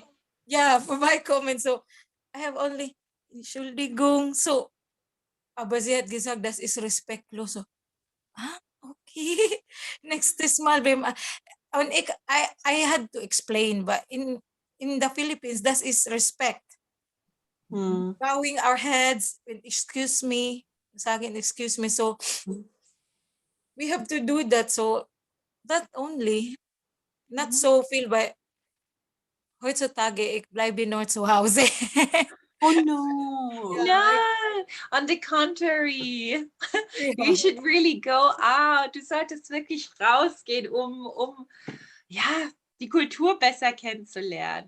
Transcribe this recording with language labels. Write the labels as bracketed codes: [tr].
[de] to, ja, vorbeikommen, [en] so I have only [de] Entschuldigung, so, aber sie hat gesagt, das ist respektlos, so, okay, nächstes Mal, und [en] I had to explain, but in the Philippines, [de] das ist respect. [en] Bowing our heads, excuse me, saying excuse me. So we have to do that. So that only, not so feel by [de] heutzutage, ich bleibe nur zu Hause. [en] Oh no. No, on the contrary, you should really go out. [de] Du solltest wirklich rausgehen, um ja, die Kultur besser kennenzulernen.